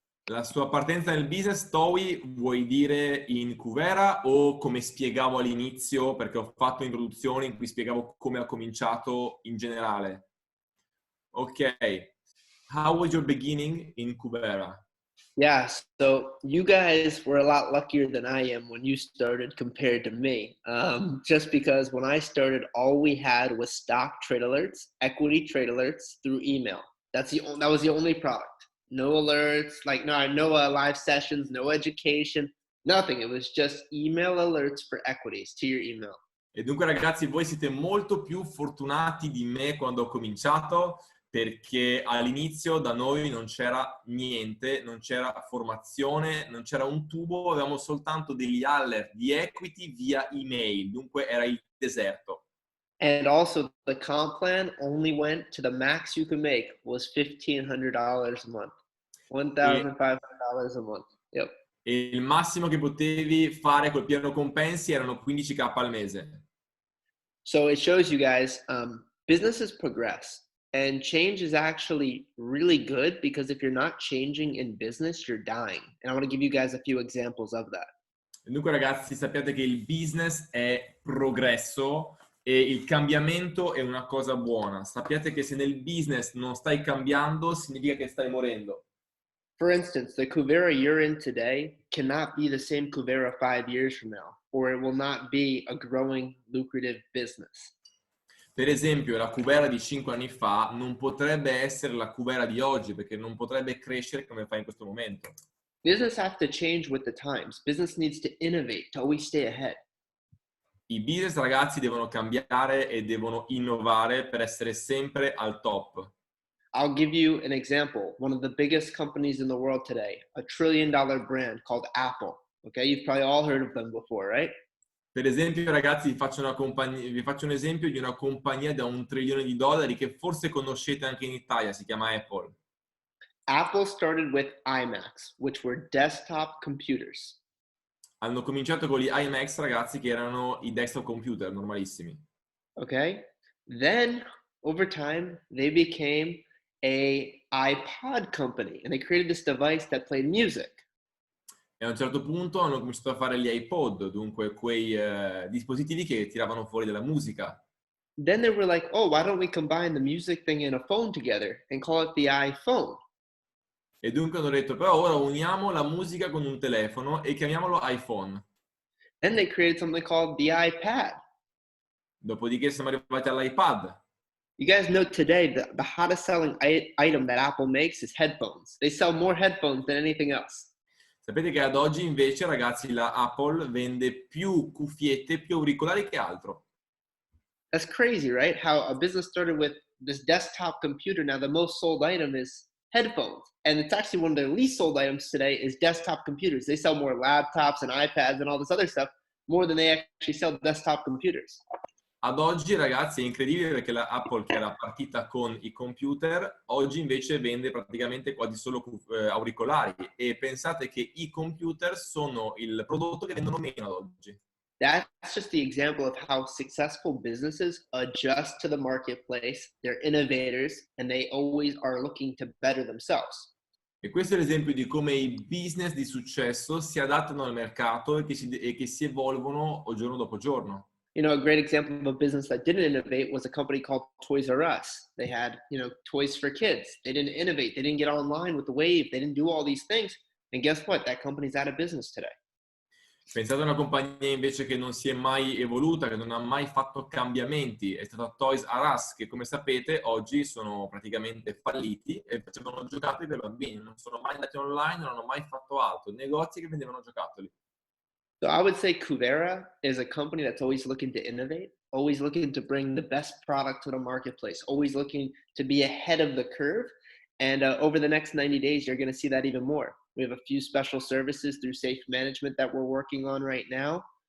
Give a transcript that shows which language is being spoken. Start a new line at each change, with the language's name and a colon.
Italian: La sua partenza nel business, Towi, vuoi dire in Kuvera o come spiegavo all'inizio, perché ho fatto un'introduzione in cui spiegavo come ha cominciato in generale. Ok.
English: How was your beginning in Kuvera? Yeah, so you guys were a lot luckier than I am when you started compared to me. Just because when I started, all we had was stock trade alerts, equity trade alerts through email. That was the only product. No alerts, no live sessions, no education, nothing. It was just email alerts for equities to your email.
Italian: E dunque ragazzi, voi siete molto più fortunati di me quando ho cominciato, perché all'inizio da noi non c'era niente, non c'era formazione, non c'era un tubo, avevamo soltanto degli alert di equity via email, dunque era il deserto.
English: And also the comp plan only went to the max you could make was $1,500 a month. e, $1,500 a month. Yep.
Italian: e il massimo che potevi fare col piano compensi erano 15k al mese.
English: So it shows you guys businesses progress and change is actually really good because if you're not changing in business, you're dying. And I want to give you guys a few examples of that.
Italian: E dunque ragazzi sappiate che il business è progresso e il cambiamento è una cosa buona. Sappiate che se nel business non stai cambiando significa che stai morendo.
English: For instance, the Kuvera you're in today cannot be the same Kuvera 5 years from now, or it will not be a growing, lucrative business.
Italian: Per esempio, la Kuvera di 5 anni fa non potrebbe essere la Kuvera di oggi perché non potrebbe crescere come fa in questo momento.
English: Business has to change with the times. Business needs to innovate to always stay ahead.
Italian: I business ragazzi devono cambiare e devono innovare per essere sempre al top.
English: I'll give you an example. One of the biggest companies in the world today, a $1 trillion brand called Apple. Okay, you've probably all heard of them before, right?
Italian: Per esempio, ragazzi, vi faccio un esempio di una compagnia da $1 trilione che forse conoscete anche in Italia, si chiama Apple.
English: Apple started with iMacs, which were desktop computers.
Italian: Hanno cominciato con gli iMacs, ragazzi, che erano i desktop computer normalissimi.
English: Okay, then over time, they became a iPod company and they created this device that played music.
Italian: E a un certo punto hanno cominciato a fare gli iPod, dunque quei dispositivi che tiravano fuori della musica.
English: Then they were like, oh, why don't we combine the music thing and a phone together and call it the iPhone?
Italian: E dunque hanno detto, però ora uniamo la musica con un telefono e chiamiamolo iPhone.
English: Then they created something called the iPad.
Italian: Dopodiché siamo arrivati all'iPad.
English: You guys know today the hottest selling item that Apple makes is headphones. They sell more headphones than anything else.
Italian: Sapete che ad oggi invece, ragazzi, la Apple vende più cuffiette, più auricolari che altro.
English: That's crazy, right? How a business started with this desktop computer. Now the most sold item is headphones. And it's actually one of their least sold items today is desktop computers. They sell more laptops and iPads and all this other stuff more than they actually sell desktop computers.
Italian: Ad oggi, ragazzi, è incredibile perché la Apple, che era partita con i computer, oggi invece vende praticamente quasi solo auricolari. E pensate che i computer sono il prodotto che vendono meno ad oggi.
English: That's just the example of how successful businesses adjust to the marketplace. They're innovators and they always are looking to better themselves.
Italian: E questo è l'esempio di come i business di successo si adattano al mercato e che si evolvono giorno dopo giorno.
English: You know, a great example of a business that didn't innovate was a company called Toys R Us. They had, you know, toys for kids. They didn't innovate. They didn't get online with the wave. They didn't do all these things. And guess what? That company's out of business today.
Italian: Pensate a una compagnia invece che non si è mai evoluta, che non ha mai fatto cambiamenti, è stata Toys R Us, che come sapete oggi sono praticamente falliti e facevano giocattoli per bambini, non sono mai andati online, non hanno mai fatto altro, negozi che vendevano giocattoli.
English: So I would say Kuvera is a company that's always looking to innovate, always looking to bring the best product to the marketplace, always looking to be ahead of the curve. And over the next 90 days, you're going to see that even more. We have a few special services through Safe Management that we're working on right now.